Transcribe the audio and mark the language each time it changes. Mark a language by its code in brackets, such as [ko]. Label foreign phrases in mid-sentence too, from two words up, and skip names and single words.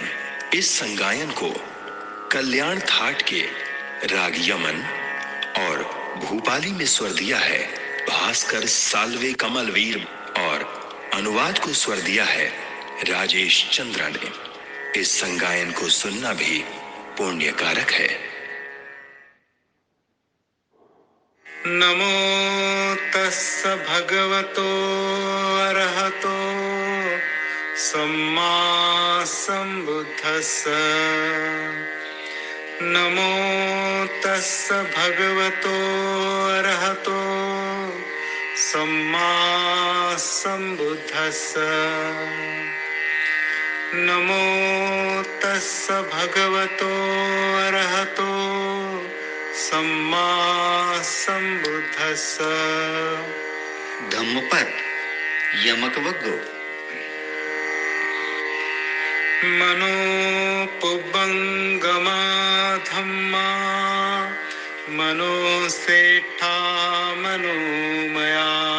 [hi] इस संगायन को कल्याण थाट के राग यमन और भूपाली में स्वर दिया है भास्कर साल्वे कमलवीर, और अनुवाद को स्वर दिया है राजेश चंद्रा ने। इस संगायन को सुनना भी पुण्य कारक है। [pi] नमो तस्स भगवतो अरहतो सम्मा संबुद्धस्स। नमो तस्स भगवतो अरहतो सम्मा संबुद्धस्स। नमो तस्स भगवतो अरहतो सम्मा संबुद्धस्स। धम्मपद यमकवग्गो। मनोपुब्बंगमा धम्मा मनोसेठा मनोमया